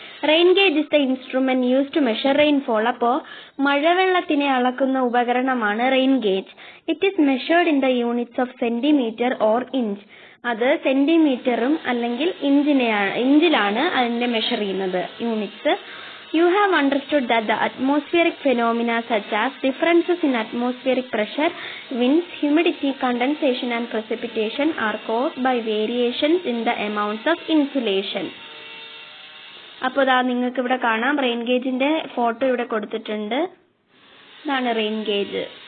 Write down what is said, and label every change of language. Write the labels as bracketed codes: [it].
[en] Rain gauge is the instrument use to measure rainfall. [ml] അപ്പോൾ മഴവെള്ളത്തിനെ അളക്കുന്ന ഉപകരണമാണ് rain gauge. [en] It is measured in the units of centimetre or inch. [ml] അത് സെന്റിമീറ്ററും അല്ലെങ്കിൽ ഇഞ്ചിലാണ് അതിന്റെ measure ചെയ്യുന്നത് units. [en] You have understood that the atmospheric phenomena such as differences in atmospheric pressure, winds, humidity, condensation and precipitation are caused by variations in the amounts of insolation. [ml] അപ്പോൾ നിങ്ങൾക്ക് ഇവിടെ കാണാം rain ഗേജിന്റെ photo ഇവിടെ കൊടുത്തിട്ടുണ്ട്. ഇതാണ് rain gauge.